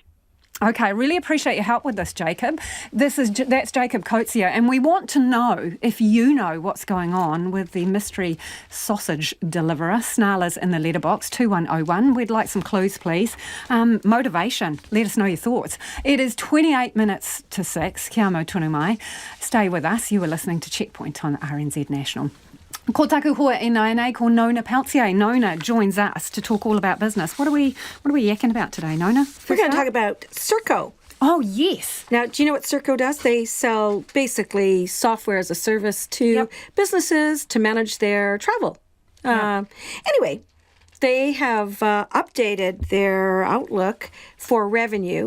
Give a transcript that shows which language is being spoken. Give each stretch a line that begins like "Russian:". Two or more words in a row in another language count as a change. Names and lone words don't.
English: Okay, I really appreciate your help with this, Jacob. That's Jacob Coetzee, and we want to know if you know what's going on with the mystery sausage deliverer. Snarlers in the letterbox, 2101. We'd like some clues, please. Motivation, let us know your thoughts. It is 28 minutes to 6.
Māori: Kia mau tonu mai.
English: Stay with us. You were listening to Checkpoint on RNZ National.
Māori: Ko taku hoa e nai ko Nona Peltier.
English: Nona joins us to talk all about business. What are we yakking about today, Nona? We're going to talk about Serco. Oh, yes. Now, do you know what Serco does? They sell basically software as a service to businesses to manage their travel. Anyway, they have updated their outlook for revenue.